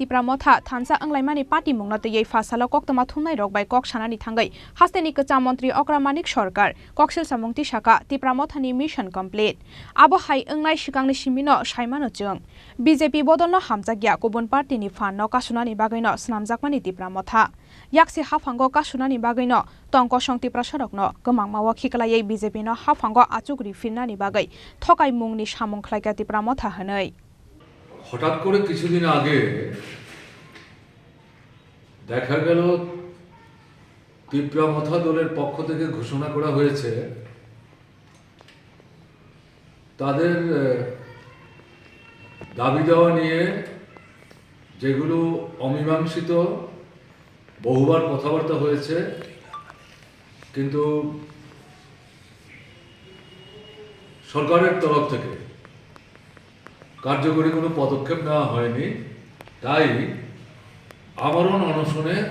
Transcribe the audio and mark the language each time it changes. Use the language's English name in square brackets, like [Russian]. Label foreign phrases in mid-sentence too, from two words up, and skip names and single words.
[Kok Borok] tipramotha thansa anglaimani party mungno tei fasalo koktama thungnai rok bai kok sanani thangai hasteni kacham mantri okra manik sarkar koksel samung tisaka tipramothani [English] mission complete [Kok Borok] abo hai angnai sikangni simino saimano chung BJP bodolno hamjakya kubun party ni fanno kasunani bagaino snamjakmani tipramotha yaksi hafango kasunani bagaino tongko songti prasarokno kemangmawo khikalayai BJP no hafango achugri finnani bagai thokai mungni samung khlaika tipramotha hanai [Bangla] হঠাৎ করে কিছুদিন আগে দেখা গেল তিপ্রামথা দলের পক্ষ থেকে ঘোষণা করা হয়েছে তাদের দাবি দেওয়া নিয়ে যেগুলো অমীমাংসিত বহুবার কথাবার্তা হয়েছে কিন্তু সরকারের তরফ থেকে কার্যকরী কোনো পদক্ষেপ নেওয়া হয়নি তাই আমরণ অনশনে